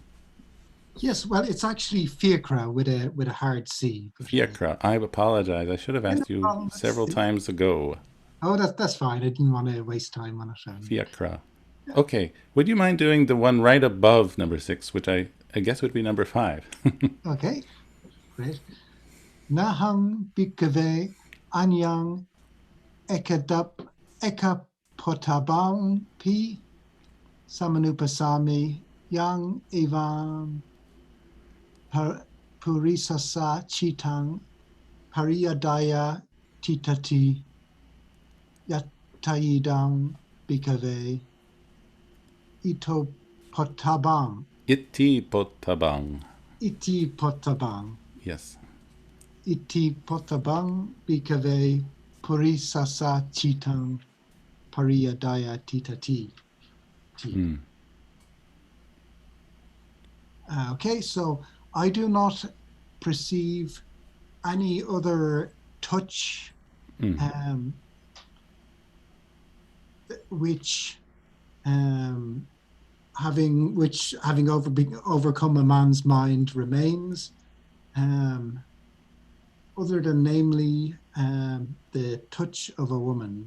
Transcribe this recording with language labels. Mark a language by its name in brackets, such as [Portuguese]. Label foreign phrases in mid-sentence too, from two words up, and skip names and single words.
[English] Yes, well, it's actually Fiacra with a hard C. Fiacra. I apologize. I should have asked you several times ago. Oh, that's fine. I didn't want to waste time on it. Fiacra. Okay. Would you mind doing the one right above number 6, which I guess would be number 5? Okay, great. [Pali] Naham bhikkave anyang ekapotabam pi samanupasami yang evam purisasa chitang pariyadaya titati yataidam bhikkave itopotabam. Iti potabang. Iti potabang. [English] Yes. [Pali] Iti potabang bhikkave purisasa chitang pariyadaya titati. [English] Okay, so I do not perceive any other touch which having overcome a man's mind remains, other than namely the touch of a woman.